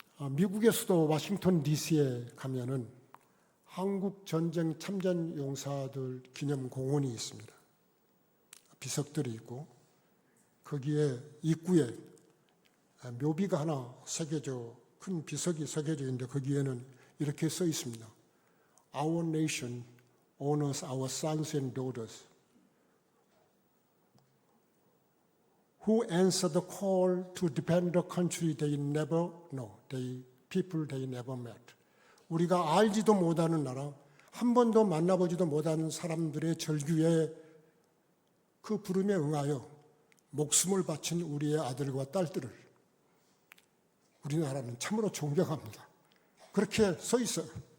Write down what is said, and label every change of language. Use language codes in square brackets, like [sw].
[ko] 미국의 수도 워싱턴 DC에 가면은 한국 전쟁 참전 용사들 기념 공원이 있습니다. 비석들이 있고 거기에 입구에 묘비가 하나 큰 비석이 새겨져 있는데 거기에는 이렇게 써 있습니다. [en] Our nation honors our sons and daughters who answer the call to defend the country they never know, people they never met. [ko] 우리가 알지도 못하는 나라, 한 번도 만나보지도 못하는 사람들의 절규에 그 부름에 응하여 목숨을 바친 우리의 아들과 딸들을 우리나라는 참으로 존경합니다. 그렇게 써 있어요.